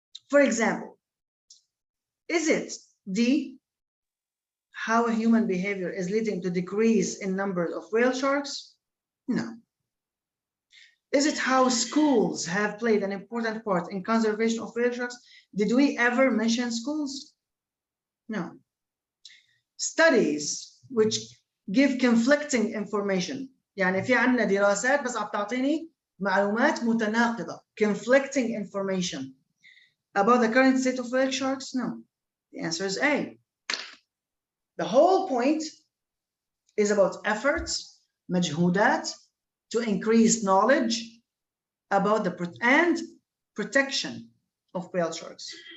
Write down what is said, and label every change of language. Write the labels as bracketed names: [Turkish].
[English] For example, is it D, how human behavior is leading to decrease in numbers of whale sharks? No. Is it how schools have played an important part in conservation of whale sharks? Did we ever mention schools? No. Studies which give conflicting information. [Arabic] يعني في عندنا دراسات بس عم تعطيني معلومات متناقضة. [English] Conflicting information about the current state of whale sharks? No. The answer is A. The whole point is about efforts, [Arabic] مجهودات, [English] to increase knowledge about the protection of whale sharks.